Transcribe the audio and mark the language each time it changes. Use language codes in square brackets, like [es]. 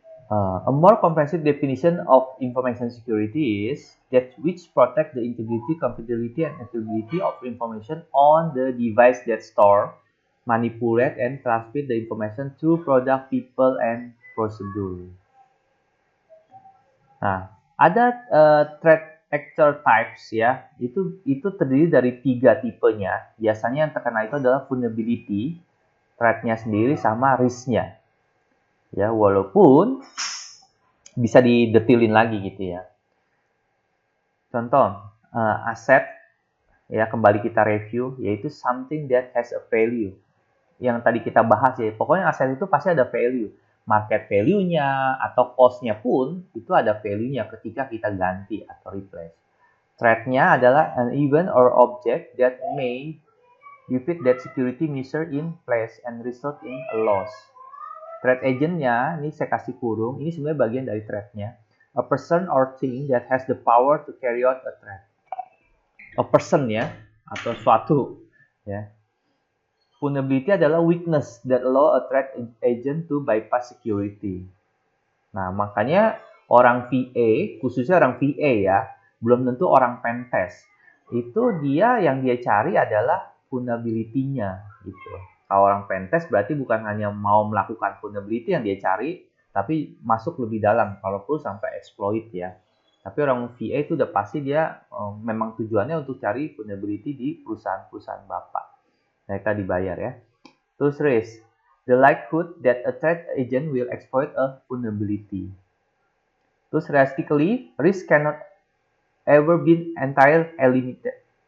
[en] A more comprehensive definition of information security is that which protect the integrity, confidentiality, and availability of information on the device that store, manipulate, and transmit the information through product, people, and procedure. [id] Nah, ada threat actor types ya, itu terdiri dari 3 tipenya. Biasanya yang terkena itu adalah vulnerability, threat-nya sendiri, sama risk-nya. Ya, walaupun bisa didetilin lagi gitu ya. Contoh, aset ya, kembali kita review, yaitu [en] something that has a value. [id] Yang tadi kita bahas ya, pokoknya aset itu pasti ada value. Market value-nya atau cost-nya pun itu ada value-nya ketika kita ganti atau replace. [en] Threat-nya adalah an event or object that may defeat that security measure in place and result in a loss. [id] Threat agent-nya, ini saya kasih kurung, ini sebenarnya bagian dari threat-nya. [en] A person or thing that has the power to carry out a threat. A person [id] ya, atau suatu ya. [en] Vulnerability adalah weakness that allow a threat agent to bypass security. [id] Nah, makanya orang VA, khususnya orang VA ya, belum tentu orang pentest. Itu yang dia cari adalah vulnerability-nya gitu. Kalau orang pentest berarti bukan hanya mau melakukan vulnerability yang dia cari, tapi masuk lebih dalam kalau perlu sampai exploit ya. Tapi orang VA itu udah pasti dia memang tujuannya untuk cari vulnerability di perusahaan-perusahaan bapak. Mereka dibayar ya. [en] Terus risk, the likelihood that a threat agent will exploit a vulnerability. Terus realistically, risk cannot ever be entirely eliminated.